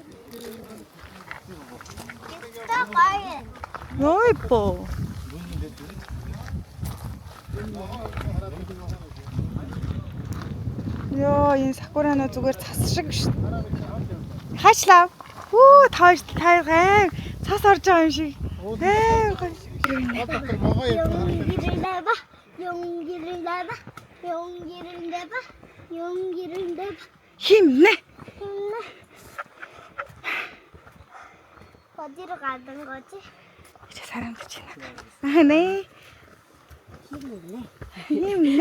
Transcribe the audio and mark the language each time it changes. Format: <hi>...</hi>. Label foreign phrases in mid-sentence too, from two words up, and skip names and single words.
<mn>Ой по. Ёо энэ сакуранууд зүгээр цас шиг шүү. Хаачлаа. Хүү тааш тайгаа цас орж байгаа юм шиг.</mn> <ko>힘내. 어디로 가는 거지? 이제 사람도 지나가. 아, 네. 힘내.</ko>